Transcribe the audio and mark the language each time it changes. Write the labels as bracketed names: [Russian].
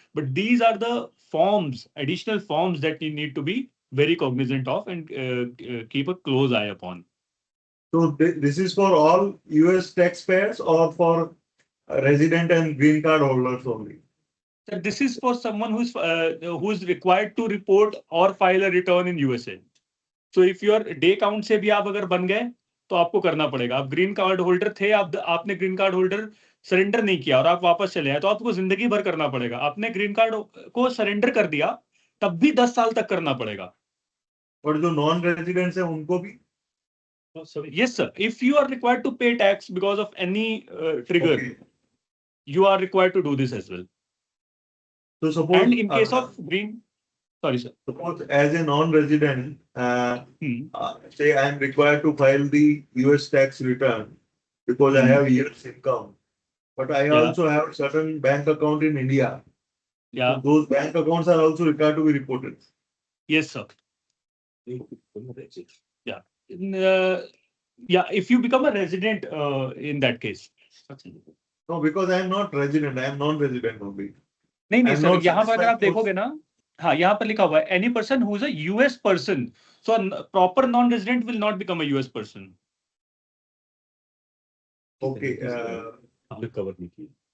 [English] But these are the forms, additional forms that you need to be very cognizant of and keep a close eye upon. So this is for all US taxpayers or for resident and green card holders only? So this is for someone who's required to report or file a return in USA. So if your [Hindi] day count से भी आप अगर बन गए तो आपको करना पड़ेगा. आप ग्रीन कार्ड होल्डर थे, आपने ग्रीन कार्ड होल्डर सरेंडर नहीं किया और आप वापस चले आए तो आपको जिंदगी भर करना पड़ेगा. आपने ग्रीन कार्ड को सरेंडर कर दिया तब भी 10 साल तक करना पड़ेगा. और जो नॉन रेजिडेंट्स है उनको भी? [English] Yes, sir. If you are required to pay tax because of any trigger, Okay. you are required to do this as well. So suppose, And in case of green, sorry, sir. suppose as a non-resident, Hmm. say I am required to file the US tax return because I have year's income, but I Yeah. also have certain bank account in India. Yeah. So those bank accounts are also required to be reported. Yes, sir. Yeah. Yeah, if you become a resident in that case. No, because I am not resident, I am non-resident only. [Hindi] नहीं नहीं [English] I'm [Hindi] sir, [English] not [Hindi] यहाँ पर अगर आप [English] satisfied [Hindi] देखोगे ना, हाँ यहाँ पर लिखा हुआ है [English] Any person who is a US person. So proper non resident will not become a US person. Okay. [Hindi] हमने cover नहीं किया.